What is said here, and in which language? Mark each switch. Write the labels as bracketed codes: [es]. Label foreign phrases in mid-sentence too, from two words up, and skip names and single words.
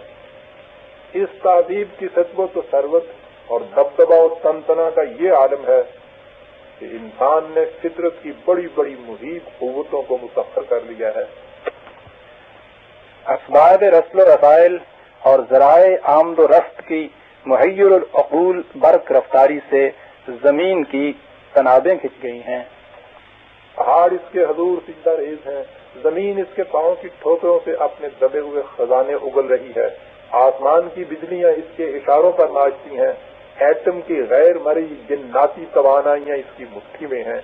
[ur] اس تہذیب کی سطوت و ثروت اور دبدبہ و تنتنا کا یہ عالم ہے کہ انسان نے فطرت کی بڑی بڑی محیط قوتوں کو مسخر کر لیا ہے۔ اسباب رسل و رسائل اور ذرائع آمد و رفت کی محیر العقول برق رفتاری سے زمین کی تنابیں کھنچ گئی ہیں۔ پہاڑ اس کے حضور سجدہ ریز ہیں، زمین اس کے پاؤں کی ٹھوکروں سے اپنے دبے ہوئے خزانے اگل رہی ہے، آسمان کی بجلیاں اس کے اشاروں پر ناچتی ہیں، ایٹم کی غیر مرئی جناتی توانائیاں اس کی مٹھی میں ہیں۔